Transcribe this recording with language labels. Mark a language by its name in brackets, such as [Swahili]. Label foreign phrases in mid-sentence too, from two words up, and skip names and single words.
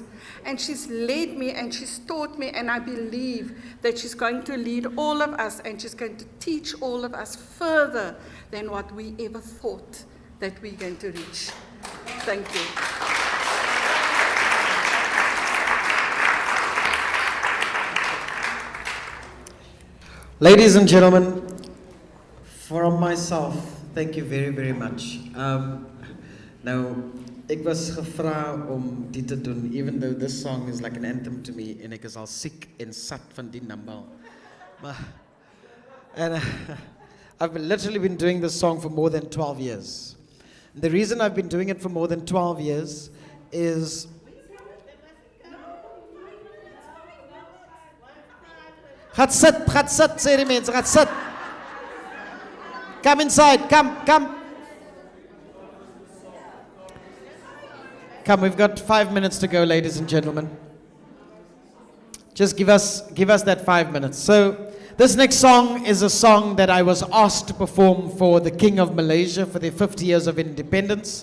[English] And she's led me and she's taught me, and I believe that she's going to lead all of us and she's going to teach all of us further than what we ever thought that we're going to reach. Thank you. Ladies and gentlemen, from myself, thank you very, very much. [Afrikaans] Nou, ek was gevra om dit te doen, [English] even though this song is like an anthem to me, [Afrikaans] en ek is al siek en sat van die number. [English] And I've literally been doing this song for more than 12 years. The reason I've been doing it for more than 12 years is [Afrikaans] Gaat sit, sê die mense, gaat sit. [English] Come inside, come. Come, we've got 5 minutes to go, ladies and gentlemen. Just give us that 5 minutes. So, this next song is a song that I was asked to perform for the King of Malaysia for their 50 years of independence.